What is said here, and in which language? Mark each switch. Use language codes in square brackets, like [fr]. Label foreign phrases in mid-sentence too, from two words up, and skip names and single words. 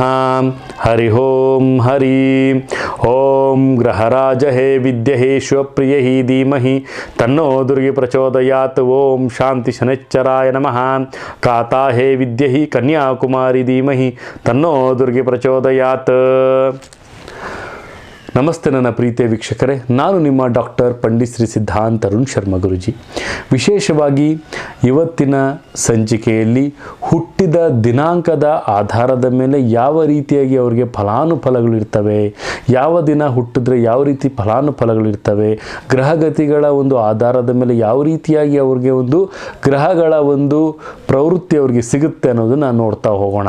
[sa] ಹರಿ ಓಂ ಹರಿ ಓಂ ಗ್ರಹರಾಜ ಹೇ ವಿದ್ಯೆ ಹೇ ಶಿವಪ್ರಿಯ ಹಿ ಧೀಮಹಿ ತನ್ನೋ ದುರ್ಗೆ ಪ್ರಚೋದಯಾತ್. ಓಂ ಶಾಂತಿ ಶನೈಶ್ಚರಾಯ ನಮಃ. ಕಾತಾ ಹೇ ವಿದ್ಯೆ ಹಿ ಕನ್ಯಾಕುಮಾರಿ ಧೀಮಹಿ ತನ್ನೋ ದುರ್ಗೆ ಪ್ರಚೋದಯಾತ್. [kn] ನಮಸ್ತೆ ನನ್ನ ಪ್ರೀತಿಯ ವೀಕ್ಷಕರೇ, ನಾನು ನಿಮ್ಮ ಡಾಕ್ಟರ್ ಪಂಡಿತ್ ಶ್ರೀ ಸಿದ್ಧಾಂತ ಅರುಣ್ ಶರ್ಮಾ ಗುರುಜಿ. ವಿಶೇಷವಾಗಿ ಇವತ್ತಿನ ಸಂಚಿಕೆಯಲ್ಲಿ ಹುಟ್ಟಿದ ದಿನಾಂಕದ ಆಧಾರದ ಮೇಲೆ ಯಾವ ರೀತಿಯಾಗಿ ಅವರಿಗೆ ಫಲಾನುಫಲಗಳು ಇರ್ತವೆ, ಯಾವ ದಿನ ಹುಟ್ಟಿದ್ರೆ ಯಾವ ರೀತಿ ಫಲಾನುಫಲಗಳು ಇರ್ತವೆ, ಗ್ರಹಗತಿಗಳ ಒಂದು ಆಧಾರದ ಮೇಲೆ ಯಾವ ರೀತಿಯಾಗಿ ಅವ್ರಿಗೆ ಒಂದು ಗ್ರಹಗಳ ಒಂದು ಪ್ರವೃತ್ತಿ ಅವ್ರಿಗೆ ಸಿಗುತ್ತೆ ಅನ್ನೋದನ್ನು ನೋಡ್ತಾ ಹೋಗೋಣ.